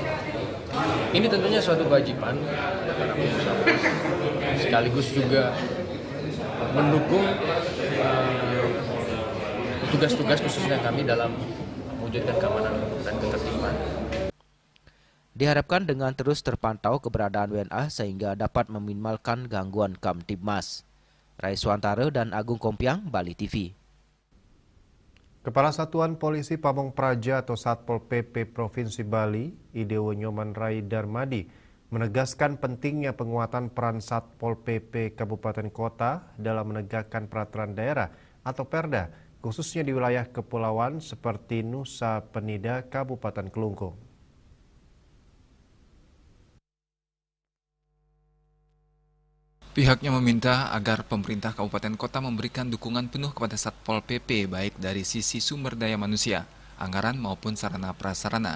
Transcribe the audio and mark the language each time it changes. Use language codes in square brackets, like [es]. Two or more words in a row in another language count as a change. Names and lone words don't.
[id] Ini tentunya suatu kewajiban para pengusaha, sekaligus juga mendukung tugas-tugas khususnya kami dalam mewujudkan keamanan dan ketertiban. Diharapkan dengan terus terpantau keberadaan WNA sehingga dapat meminimalkan gangguan Kamtibmas. Raiswantara dan Agung Kompiang, Bali TV. Kepala Satuan Polisi Pamong Praja atau Satpol PP Provinsi Bali, Idewo Nyoman Rai Darmadi, menegaskan pentingnya penguatan peran Satpol PP Kabupaten Kota dalam menegakkan peraturan daerah atau Perda, khususnya di wilayah kepulauan seperti Nusa Penida, Kabupaten Kelungkung. Pihaknya meminta agar pemerintah Kabupaten Kota memberikan dukungan penuh kepada Satpol PP baik dari sisi sumber daya manusia, anggaran maupun sarana prasarana.